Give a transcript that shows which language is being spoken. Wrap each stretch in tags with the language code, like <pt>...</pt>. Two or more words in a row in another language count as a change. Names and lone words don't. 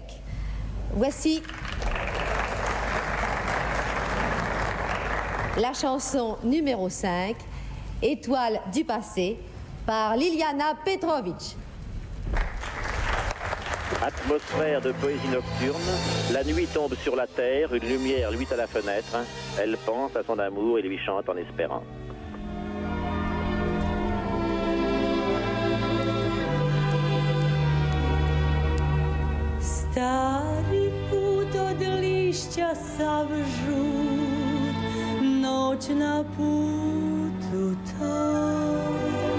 <fr>Voici la chanson numéro 5, Étoile du passé, par Liliana Petrovic. Atmosphère de poésie nocturne. La nuit tombe sur la terre, une lumière luit à la fenêtre. Elle pense à son amour et lui chante en espérant.</fr> <sr>Stari put od lišća sav žut, noć na putu tom.</sr>